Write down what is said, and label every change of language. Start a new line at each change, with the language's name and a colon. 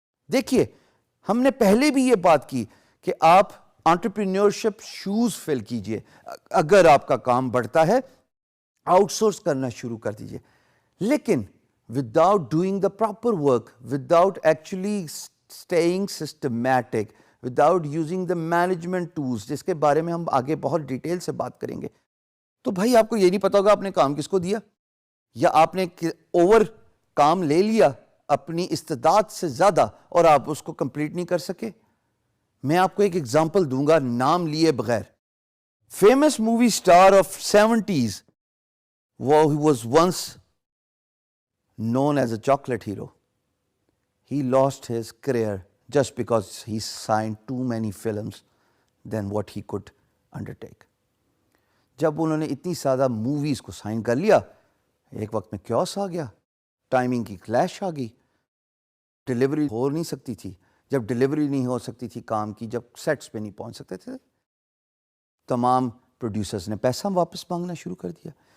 Urdu: دیکھیے ہم نے پہلے بھی یہ بات کی کہ آپ انٹرپرینیورشپ شوز فل کیجئے, اگر آپ کا کام بڑھتا ہے آؤٹ سورس کرنا شروع کر دیجئے, لیکن
English: without doing the proper work, without actually staying systematic, without using the management tools,
Urdu: جس کے بارے میں ہم آگے بہت ڈیٹیل سے بات کریں گے, تو بھائی آپ کو یہ نہیں پتا ہوگا آپ نے کام کس کو دیا, یا آپ نے اوور کام لے لیا اپنی استعداد سے زیادہ اور آپ اس کو کمپلیٹ نہیں کر سکے. میں آپ کو ایک ایگزامپل دوں گا نام لیے بغیر.
English: Famous movie star of 70s, he was once known as a chocolate hero. He lost his career just because he signed too many films than what he could undertake.
Urdu: جب انہوں نے اتنی زیادہ موویز کو سائن کر لیا, ایک وقت میں کیوس آ گیا, ٹائمنگ کی کلیش آ گئی, ڈیلیوری ہو نہیں سکتی تھی. جب ڈیلیوری نہیں ہو سکتی تھی کام کی, جب سیٹس پہ نہیں پہنچ سکتے تھے, تمام پروڈیوسرز نے پیسہ واپس مانگنا شروع کر دیا.